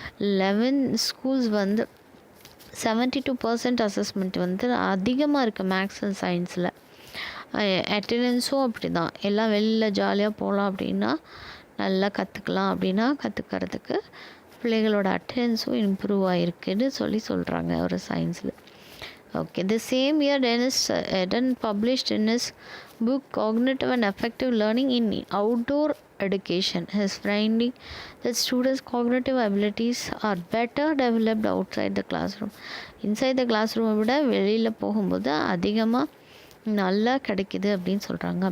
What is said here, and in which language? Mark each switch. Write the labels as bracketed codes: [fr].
[ta] 11 schools வந்து 72% assessment வந்து அதிகமாக இருக்குது மேக்ஸ் அண்ட் சயின்ஸில். அட்டெண்டன்ஸும் அப்படி தான், எல்லாம் வெளியில் ஜாலியாக போகலாம் அப்படின்னா நல்லா கற்றுக்கலாம் அப்படின்னா கற்றுக்கிறதுக்கு பிள்ளைகளோட அட்டெண்டன்ஸும் இம்ப்ரூவ் ஆகிருக்குன்னு சொல்கிறாங்க ஒரு சயின்ஸில். [en] Okay, the same year Dennis Eden published in his book Cognitive and Affective Learning in Outdoor Education his finding that students' cognitive abilities are better developed outside the classroom. [ta] Inside the classroom விட வெளியில் போகும்போது அதிகமாக நல்லா கிடைக்கிது அப்படின்னு சொல்கிறாங்க.